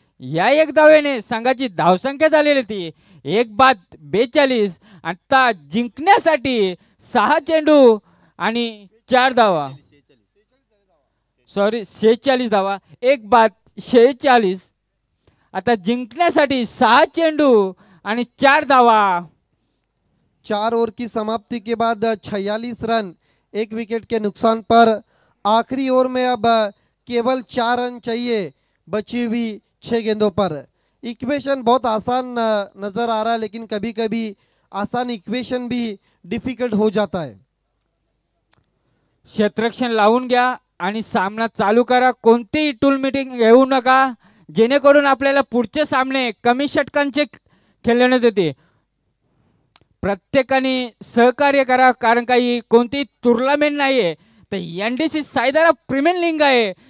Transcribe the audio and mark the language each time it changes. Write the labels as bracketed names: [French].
[Marathi] या 1 धावेने संघाची धावसंख्या झालेली ती 1/42। आता जिंकण्यासाठी 6 चेंडू आणि 4 धावा, सॉरी 46 धावा, 1/46। आता जिंकण्यासाठी 6 चेंडू आणि 4 धावा। [Hindi] 4 ओवर की समाप्ति के बाद 46 रन 1 विकेट के नुकसान पर। आखिरी ओवर में अब केवल 4 रन चाहिए बची हुई 6 गेंदों पर। इक्वेशन बहुत आसान नजर आ रहा है, लेकिन कभी कभी आसान इक्वेशन भी डिफिकल्ट हो जाता है। [Marathi] क्षेत्ररक्षण लावून घ्या आणि सामना चालू करा, कोणतीही टूल मीटिंग घेऊ नका, जेणेकरून आपल्याला पुढचे सामने कमी षटकांचे खेळण्यात येते। प्रत्येकाने सहकार्य करा, कारण काही कोणती टुर्नामेंट नाहीये, तर एनडीसी सायदारा प्रीमियर लीग आहे।